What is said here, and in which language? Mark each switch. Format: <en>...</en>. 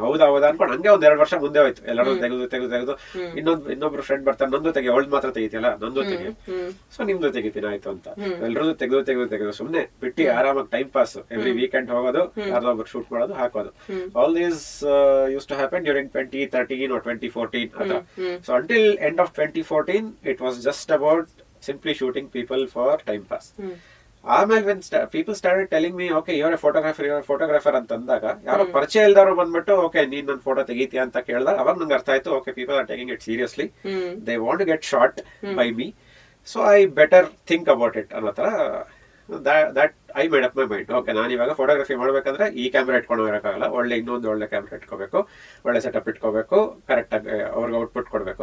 <kn>ಹೌದಾ ಅನ್ಕೊಂಡು ಹಂಗೆ 2 ವರ್ಷ ಮುಂದೆ ಹೋಯ್ತು. ಎಲ್ಲರೂ ತೆಗೆದು ಇನ್ನೊಬ್ರು ಫ್ರೆಂಡ್ ಬರ್ತಾರೆ, ನಂದು ತೆಗಿ, ಅವಳು ಮಾತ್ರ ತೆಗಿತಿಯಲ್ಲ, ನಂದು ತೆಗಿ, ಸೊ ನಿಮ್ದು ತೆಗಿತೀನಿ ಆಯ್ತು ಅಂತ. ಎಲ್ಲರೂ ತೆಗೆದು ಸುಮ್ಮನೆ ಬಿಟ್ಟು ಆರಾಮಾಗಿ ಟೈಮ್ ಪಾಸ್. ಎವ್ರಿ ವೀಕೆಂಡ್ ಹೋಗೋದು, ಯಾರ್ದೊಬ್ರು ಶೂಟ್ ಮಾಡೋದು, ಹಾಕೋದು.</kn> <en>All these used to happen during 2013 or 2014 atra. So until end of 2014 it was just about simply shooting people for time pass.</en> <kn>ಆಮೇಲೆ</kn> <en>when people started telling me, okay, you're a photographer</en> <kn>ಅಂತ ಅಂದಾಗ, ಯಾರೋ ಪರಿಚಯ ಇಲ್ದವ್ರು ಬಂದ್ಬಿಟ್ಟು okay ನೀನ್ ನನ್ನ photo ತೆಗಿತೀಯ ಅಂತ ಕೇಳಿದಾಗ ಅವಾಗ ನಂಗೆ ಅರ್ಥ ಆಯ್ತು,</kn> <en>okay, people are taking it seriously. They want to get shot by me, so I better think about it</en> <kn>ಅನ್ನೋ ತರ</kn> <en>that I made up my mind.</en> <kn>Okay, ನಾನು ಇವಾಗ ಫೋಟೋಗ್ರಫಿ ಮಾಡ್ಬೇಕಂದ್ರೆ ಈ ಕ್ಯಾಮ್ರಾ ಇಟ್ಕೊಂಡು ಹೋಗಕ್ಕಾಗಲ್ಲ, ಇನ್ನೊಂದು ಒಳ್ಳೆ ಕ್ಯಾಮ್ರಾ ಇಟ್ಕೋಬೇಕು, ಒಳ್ಳೆ ಸೆಟಪ್ ಇಟ್ಕೋಬೇಕು, ಕರೆಕ್ಟ್ ಆಗಿ ಅವ್ರಿಗೆ ಔಟ್ಪುಟ್ ಕೊಡ್ಬೇಕು.</kn>